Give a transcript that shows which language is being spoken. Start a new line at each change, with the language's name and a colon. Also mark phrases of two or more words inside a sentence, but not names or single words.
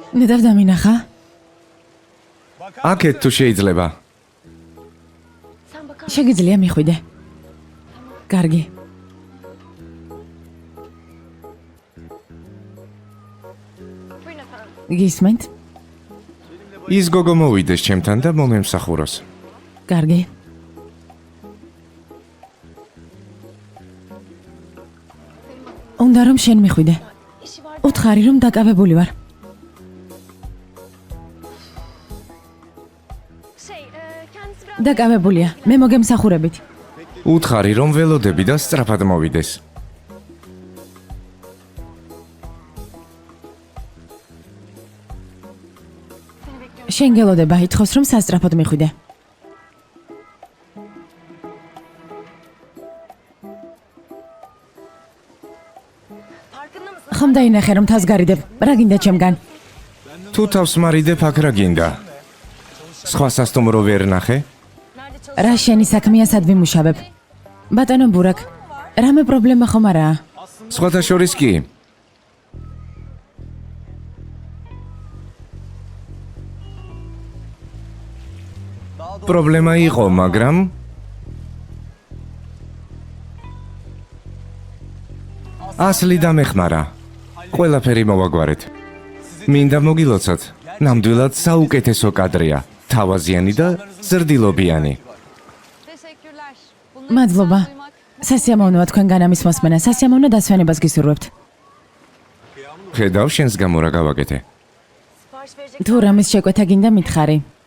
Georgian: ნედავ დამინახა? აქეთ თუ შეიძლება.
Turkish: Sen bakar
Georgian: შეგიძლია მიხვიდე. კარგი.
Turkish: Buyurun efendim.
Georgian: გისმენთ? ის გოგო მოვიდეს ჩემთან და მომემსახუროს. კარგი. უნდა რომ შენ მიხვიდე.
Turkish: İşi var.
Georgian: უთხარი რომ დაკავებული ვარ.
Turkish: Kendisi biraz...
Georgian: დაკავებულია. მე მოგემსახურებით. უთხარი რომ ველოდები და სწრაფად მოვიდეს.
Turkish: Seni bekliyorum.
Georgian: შენ გელოდება, ითხოვს რომ სასწრაფოდ მიხვიდე.
Turkish: Farkında mısın?
Georgian: ხომ დაინახე რომ თავს გარიდებ. რა გინდა ჩემგან? თუ თავს მარიდებ აქ რა გინდა? სხვა სასტუმრო ვერ ნახე?
Turkish: Nerede çalışıyorsun?
Georgian: რა შენი საქმეა სად ვიმუშავებ? ბატონო ბურაკ, რამე პრობლემა ხომ არაა? სხვათა შორის კი. პრობლემა იყო, მაგრამ ასლი დამეხმარა. ყველაფერი მოვაგვარეთ. მინდა მოგილოცოთ. ნამდვილად საუკეთესო კადრია. თავაზიანი და ზრდილობიანი.
Turkish: Teşekkürler. Bunları
Georgian: მადლობა.
Turkish: güzel duymak.
Georgian: სასიამოვნოა თქვენგან ამის მოსმენა. სასიამოვნო დასვენებას გისურვებთ. ხედავ შენს გამო რა გავაკეთე.
Turkish: Sipariş verecek.
Georgian: თუ რამის შეკვეთა გინდა მითხარი.